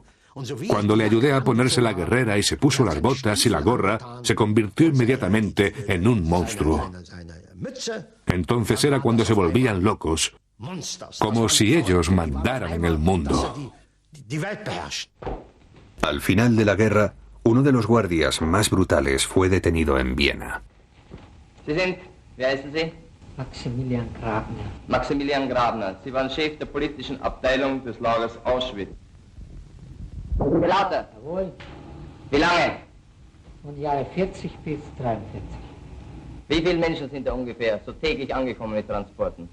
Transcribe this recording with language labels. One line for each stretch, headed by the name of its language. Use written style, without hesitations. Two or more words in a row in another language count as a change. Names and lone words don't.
Spanish: Cuando le ayudé a ponerse la guerrera y se puso las botas y la gorra, se convirtió inmediatamente en un monstruo. Entonces era cuando se volvían locos, como si ellos mandaran en el mundo. Al final de la guerra, uno de los guardias más brutales fue detenido en Viena. Maximilian Grabner. Maximilian Grabner.
German: Sie waren Chef der politischen Abteilung des Lagers Auschwitz. Lauter. Jawohl. Wie lange? Von Jahre 40 bis 43. Wie viele Menschen sind da ungefähr so täglich angekommen mit Transporten?